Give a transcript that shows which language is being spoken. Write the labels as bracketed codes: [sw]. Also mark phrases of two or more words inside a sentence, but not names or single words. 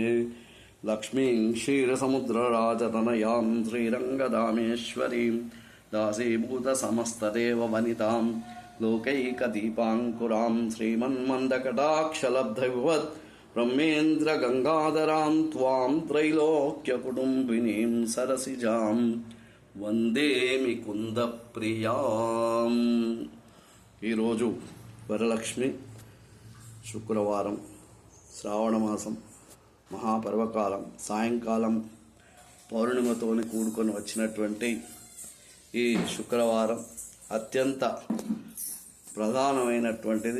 [sa] लक्ष्मीं क्षीरसमुद्रराजतनयां श्रीरङ्गधामेश्वरीं दासीभूतसमस्तदेववनितां लोकैकदीपाङ्कुरां श्रीमन्मन्दकटाक्षलब्धविवत् ब्रह्मेन्द्रगङ्गाधरां त्वां त्रैलोक्यकुटुम्बिनीं सरसिजां వందే ముకుంద ప్రియాం. [te] ఈరోజు వరలక్ష్మి శుక్రవారం, శ్రావణమాసం, మహాపర్వకాలం, సాయంకాలం పౌర్ణిమతో కూడుకొని వచ్చినటువంటి ఈ శుక్రవారం అత్యంత ప్రధానమైనటువంటిది.